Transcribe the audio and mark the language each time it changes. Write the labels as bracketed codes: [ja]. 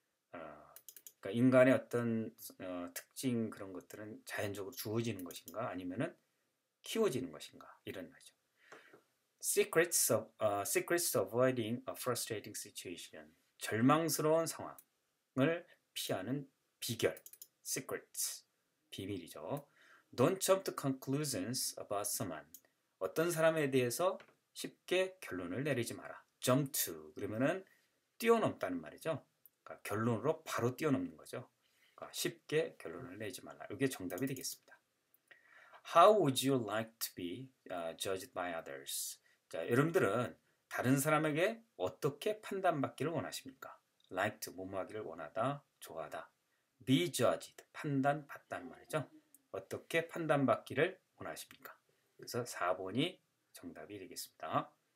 [ko] 그러니까 인간의 어떤 특징 그런 것들은 자연적으로 주어지는 것인가 아니면은 키워지는 것인가 이런 말이죠. [en] Secrets of avoiding a frustrating situation. [ko] 절망스러운 상황을 피하는 비결. [en] Secrets. [ko] 비밀이죠. [en] Don't jump to conclusions about someone. [ko] 어떤 사람에 대해서 쉽게 결론을 내리지 마라. [en] Jump to. [ko] 그러면은 뛰어넘다는 말이죠. 그러니까 결론으로 바로 뛰어넘는 거죠. 그러니까 쉽게 결론을 내지 말라. 이게 정답이 되겠습니다. [en] How would you like to be judged by others? [ko] 자, 여러분들은 다른 사람에게 어떻게 판단받기를 원하십니까? [en] Like to, [ko] 뭐뭐하기를 원하다, 좋아하다. [en] Be judged, [ko] 판단받다는 말이죠. 어떻게 판단받기를 원하십니까? 그래서 4번이 정답이 되겠습니다.